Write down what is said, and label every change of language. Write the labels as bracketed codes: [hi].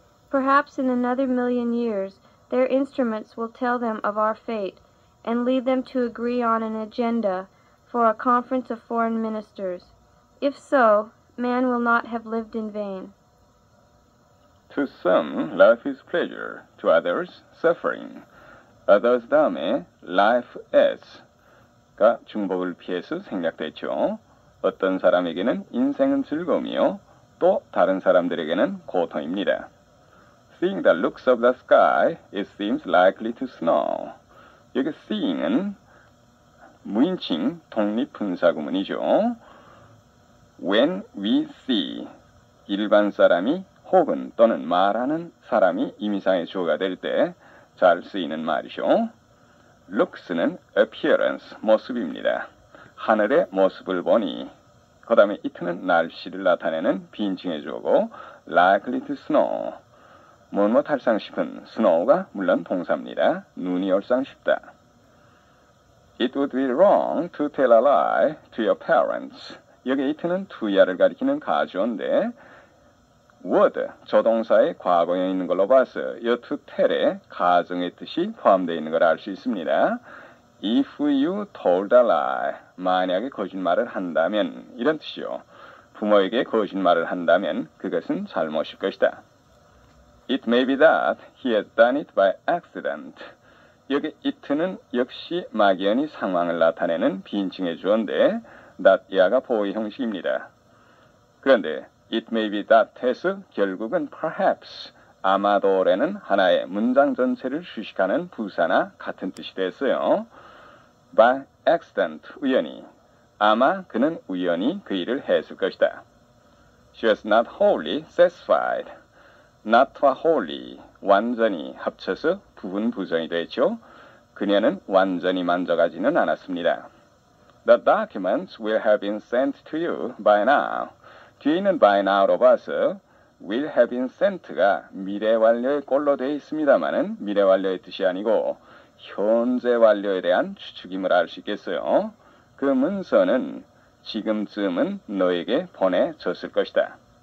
[en] Perhaps in another 1,000,000 years their instruments will tell them of our fate and lead them to agree on an agenda for a conference of foreign ministers. If so, man will not have lived in vain. To some, life is pleasure. To others, suffering. [ko] Others 다음에 life as가 중복을 피해서 생략됐죠. 어떤 사람에게는 인생은 즐거움이요. 또 다른 사람들에게는 고통입니다. [en] Seeing the looks of the sky, it seems likely to snow. [ko] 여기 seeing은 무인칭 독립분사구문이죠. [en] When we see, [ko] 일반 사람이 혹은 또는 말하는 사람이 임의상의 주어가 될 때 잘 쓰이는 말이죠. looks는 appearance, 모습입니다. 하늘의 모습을 보니, 그 다음에 it는 날씨를 나타내는 비인칭의 주어고 [en] likely to snow, [ko] 뭐뭐 탈상 싶은, snow가 물론 동사입니다. 눈이 올상 싶다. [en] It would be wrong to tell a lie to your parents. [ko] 여기 it는 투야를 가리키는 가주어인데 would, 조동사의 과거에 있는 걸로 봐서 이 to tell의 가정의 뜻이 포함되어 있는 걸 알 수 있습니다. [en] If you told a lie, [ko] 만약에 거짓말을 한다면 이런 뜻이요. 부모에게 거짓말을 한다면 그것은 잘못일 것이다. [en] It may be that he has done it by accident. [ko] 여기 it는 역시 막연히 상황을 나타내는 비인칭의 주어인데 that 야가 보호 형식입니다. 그런데 [en] it may be that [ko] 해서 결국은 perhaps, 아마도라는 하나의 문장 전체를 수식하는 부사나 같은 뜻이 됐어요. [en] By accident, [ko] 우연히. 아마 그는 우연히 그 일을 했을 것이다. [en] She was not wholly satisfied. [ko] not와 wholly, 완전히 합쳐서 부분 부정이 됐죠. 그녀는 완전히 만족하지는 않았습니다. [en] The documents will have been sent to you by now. [ko] 뒤에 있는 by now로 봐서 [en] will have been sent [ko] 가 미래 완료의 꼴로 되어 있습니다만은 미래 완료의 뜻이 아니고 현재 완료에 대한 추측임을 알 수 있겠어요. 그 문서는 지금쯤은 너에게 보내졌을 것이다.